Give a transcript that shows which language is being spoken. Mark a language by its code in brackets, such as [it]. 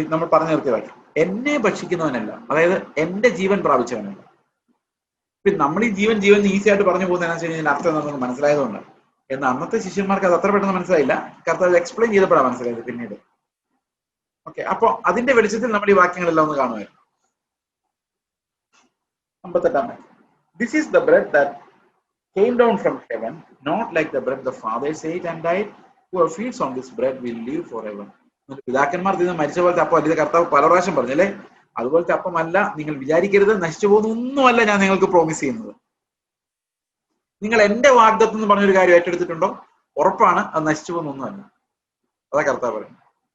[ml] നമ്മൾ പറഞ്ഞു നിർത്തിയ വാക്യം, എന്നെ ഭക്ഷിക്കുന്നവനല്ല, അതായത് എന്റെ ജീവൻ പ്രാപിച്ചവനല്ല. പിന്നെ നമ്മൾ ഈ ജീവൻ ഈസി ആയിട്ട് പറഞ്ഞു പോകുന്നതിനു കഴിഞ്ഞാൽ അർത്ഥം നമുക്ക് മനസ്സിലായതുകൊണ്ട്. എന്നാൽ അന്നത്തെ ശിഷ്യന്മാർക്ക് അത് അത്ര പെട്ടെന്ന് മനസ്സിലായില്ല. കർത്താവ് എക്സ്പ്ലെയിൻ ചെയ്തപ്പോഴാണ് മനസ്സിലായത് പിന്നീട്. ഓക്കെ, അപ്പൊ അതിന്റെ വെളിച്ചത്തിൽ നമ്മൾ ഈ വാക്യങ്ങളെല്ലാം ഒന്ന് കാണുമായിരുന്നു. 58. [en] This is the bread that came down from heaven, not like the bread the fathers ate and died. Whoever feeds on this bread will live forever. [ml] പിതാക്കന്മാർ തിന്ന് മരിച്ച പോലത്തെ അപ്പം അല്ല. കർത്താവ് പല പ്രാവശ്യം പറഞ്ഞല്ലേ, അതുപോലത്തെ അപ്പമല്ല, നിങ്ങൾ വിചാരിക്കരുത്, നശിച്ചു പോകുന്നൊന്നുമല്ല ഞാൻ നിങ്ങൾക്ക് പ്രോമിസ് ചെയ്യുന്നത്. നിങ്ങൾ എന്റെ വാഗ്ദത്തം എന്ന് പറഞ്ഞൊരു കാര്യം ഏറ്റെടുത്തിട്ടുണ്ടോ, ഉറപ്പാണ് അത് നശിച്ചു പോകുന്നൊന്നുമല്ല. അതാ കർത്താവ് പറയുന്നത്.